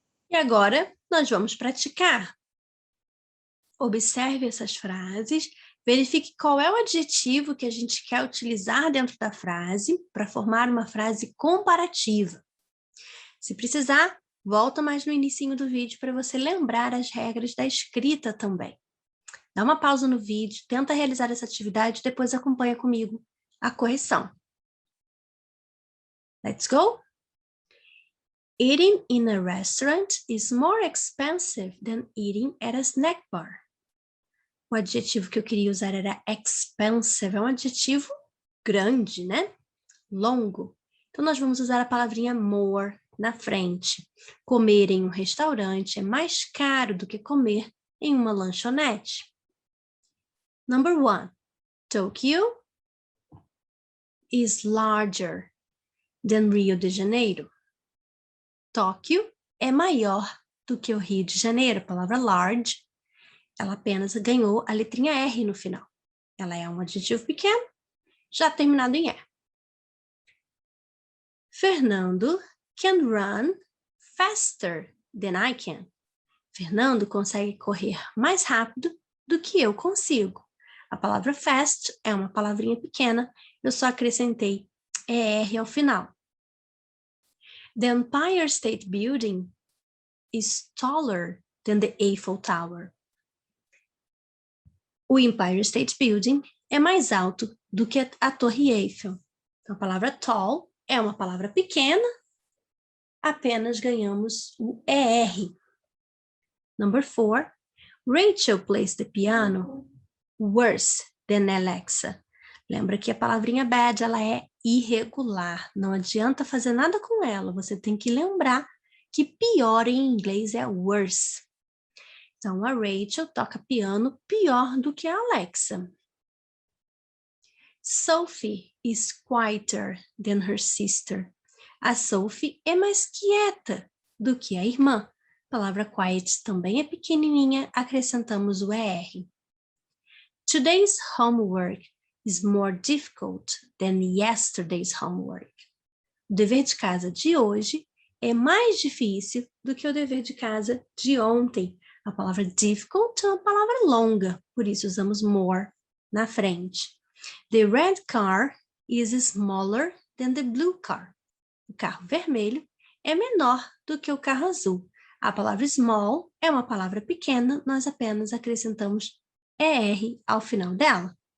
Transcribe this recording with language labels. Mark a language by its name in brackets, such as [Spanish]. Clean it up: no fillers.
[Portuguese] E agora, nós vamos praticar. Observe essas frases, verifique qual é o adjetivo que a gente quer utilizar dentro da frase para formar uma frase comparativa. Se precisar, volta mais no inicinho do vídeo para você lembrar as regras da escrita também. Dá uma pausa no vídeo, tenta realizar essa atividade e depois acompanha comigo a correção. [English] Let's go? Eating in a restaurant is more expensive than eating at a snack bar. [Portuguese] O adjetivo que eu queria usar era expensive, é um adjetivo grande, né? Longo. Então, nós vamos usar a palavrinha more na frente. Comer em um restaurante é mais caro do que comer em uma lanchonete. [English] Number 1. Tokyo is larger than Rio de Janeiro. [Portuguese] Tóquio é maior do que o Rio de Janeiro. A palavra large, ela apenas ganhou a letrinha R no final. Ela é um adjetivo pequeno, já terminado em E. [English] Fernando can run faster than I can. [Portuguese] Fernando consegue correr mais rápido do que eu consigo. A palavra fast é uma palavrinha pequena, eu só acrescentei ER ao final. [English] The Empire State Building is taller than the Eiffel Tower. [Portuguese] O Empire State Building é mais alto do que a Torre Eiffel. Então, a palavra tall é uma palavra pequena, apenas ganhamos o ER. [English] Number 4. Rachel plays the piano worse than Alexa. [Portuguese] Lembra que a palavrinha bad, ela é irregular. Não adianta fazer nada com ela. Você tem que lembrar que pior em inglês é worse. Então, a Rachel toca piano pior do que a Alexa. [English] Sophie is quieter than her sister. [Portuguese] A Sophie é mais quieta do que a irmã. A palavra quiet também é pequenininha, acrescentamos o ER. [English] Today's homework is more difficult than yesterday's homework. [Portuguese] O dever de casa de hoje é mais difícil do que o dever de casa de ontem. A palavra difficult é uma palavra longa, por isso usamos more na frente. [English] The red car is smaller than the blue car. [Portuguese] O carro vermelho é menor do que o carro azul. A palavra small é uma palavra pequena, nós apenas acrescentamos ER ao final dela.